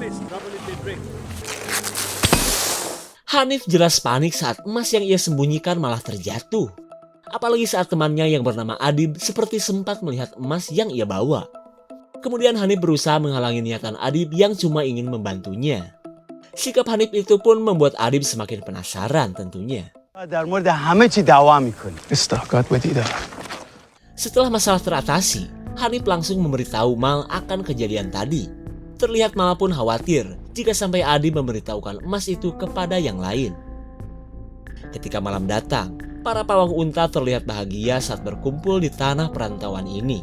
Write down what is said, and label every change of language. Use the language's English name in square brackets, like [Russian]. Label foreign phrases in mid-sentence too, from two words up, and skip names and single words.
[Indonesian] Hanif jelas panik saat emas yang ia sembunyikan malah terjatuh. Apalagi saat temannya yang bernama Adib seperti sempat melihat emas yang ia bawa. Kemudian Hanif berusaha menghalangi niatan Adib yang cuma ingin membantunya. Sikap Hanif itu pun membuat Adib semakin penasaran tentunya. [Persian] در مورد همه چی دعوا میکنی. استحقاق بدیدم. [Indonesian] Setelah masalah teratasi, Hanif langsung memberitahu Mal akan kejadian tadi. Terlihat Mal pun khawatir jika sampai Adib memberitahukan emas itu kepada yang lain. Ketika malam datang, para pawang unta terlihat bahagia saat berkumpul di tanah perantauan ini.